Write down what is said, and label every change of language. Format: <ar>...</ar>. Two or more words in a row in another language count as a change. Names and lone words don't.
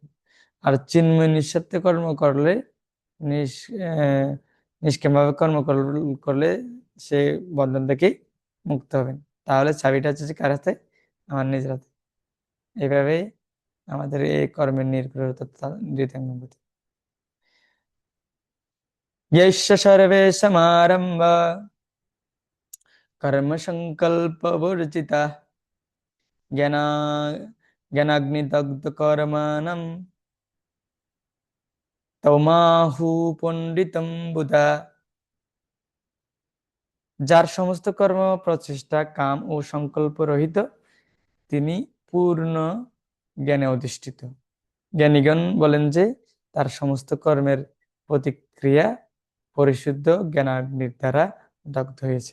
<bn>আর চিন্ময় নিঃস্বার্থে কর্ম করলে, নিষ আহ, নিষ্কামভাবে কর্ম করলে সে বন্ধন থেকে মুক্ত হবেন। তাহলে চাবিটা হচ্ছে যে কার হাতে? আমার নিজের হাতে। এইভাবে আমাদের এই কর্মের নির্ভরতা নৃতাঙ্গতি।</bn> <sa>यस्य सर्वेशमारम्भ कर्म संकल्प वर्जिता ज्ञाना ज्ञानाग्निदग्ध कर्माणं तमाहु পণ্ডিতম বুধা।</sa> <bn>যার সমস্ত কর্ম প্রচেষ্টা কাম ও সংকল্প রহিত, তিনি পূর্ণ জ্ঞানে অধিষ্ঠিত। জ্ঞানীগণ বলেন যে তার সমস্ত কর্মের প্রতিক্রিয়া পরিশুদ্ধ জ্ঞানাগ্নির দ্বারা দগ্ধ হয়েছে।</bn>